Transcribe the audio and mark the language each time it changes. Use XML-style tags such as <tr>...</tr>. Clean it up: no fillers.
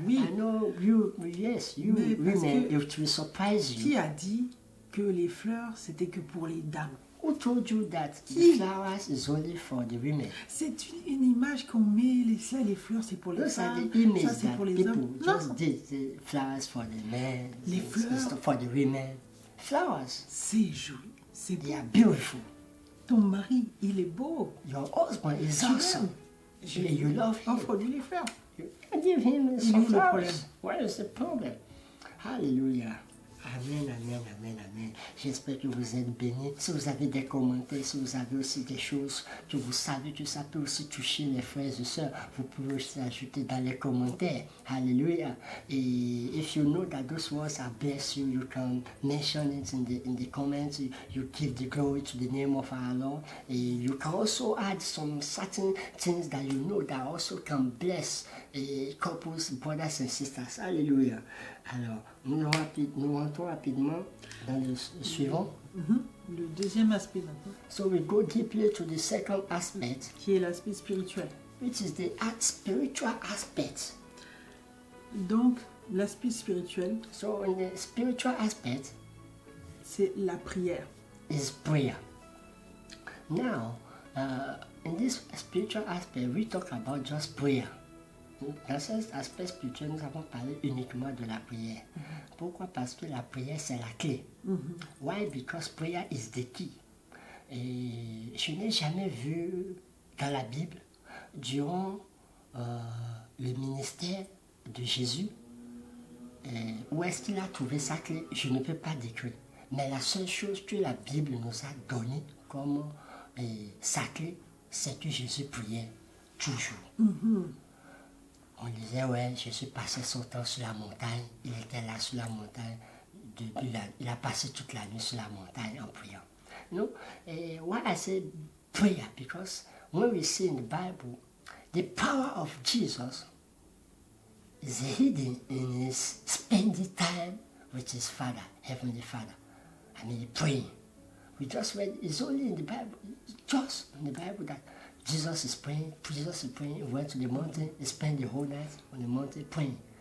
<fr>Oui.</fr> <en>I know you women, it will surprise you.</en> <fr>Qui a dit que les fleurs c'était que pour les dames?</fr> <en>Who told you that the flowers is only for the women?</en> <fr>C'est une image qu'on met, les fleurs c'est pour les femmes, ça c'est pour les hommes.</fr> <en>Just did the flowers for the men,</en> <fr>les fleurs</fr> <en>for the women. Flowers.</en> <fr>C'est joli, c'est beau.</fr> <en>They are beautiful.</en> <fr>Ton mari, il est beau.</fr> <en>Your husband is awesome. You love him.</en> <fr>Offre-lui les fleurs.</fr> <en>You give him some flowers. What is the problem? Hallelujah. Amen, amen, amen, amen.</en> <fr>J'espère que vous êtes bénis. Si vous avez des commentaires, si vous avez aussi des choses que vous savez que ça peut aussi toucher les frères et sœurs, vous pouvez aussi ajouter dans les commentaires.</fr> <en>Hallelujah.</en> <fr>Et</fr> <en>if you know that those words have blessed you, you can mention it in the comments. You give the glory to the name of our Lord. And you can also add some certain things that you know that also can bless couples, brothers and sisters. Hallelujah.</en> <fr>Alors, nous rentrons rapidement dans le suivant. Le deuxième aspect maintenant.</fr> <en>So we go deeply to the second aspect.</en> <fr>Qui est l'aspect spirituel.</fr> <en>Which is the spiritual aspect.</en> <fr>Donc, l'aspect spirituel.</fr> <en>So in the spiritual aspect.</en> <fr>C'est la prière.</fr> <en>Is prayer. Now, in this spiritual aspect, we talk about just prayer.</en> <fr>Dans cet aspect spirituel, nous avons parlé uniquement de la prière. Pourquoi? Parce que la prière, c'est la clé.</fr> <en>Why? Because prayer is the key.</en> <fr>Et je n'ai jamais vu dans la Bible, durant le ministère de Jésus, où est-ce qu'il a trouvé sa clé, je ne peux pas décrire. Mais la seule chose que la Bible nous a donnée comme sa clé, c'est que Jésus priait toujours. On disait, ouais, Jésus passait son temps sur la montagne, il était là sur la montagne, il a passé toute la nuit sur la montagne en priant.</fr> <en>No? Why I say prayer? Because when we see in the Bible, the power of Jesus is hidden in his spending time with his Father, Heavenly Father. I mean, praying. We just read, it's only in the Bible, just in the Bible that Jesus is praying, he went to the mountain, he spent the whole night on the mountain praying.</en>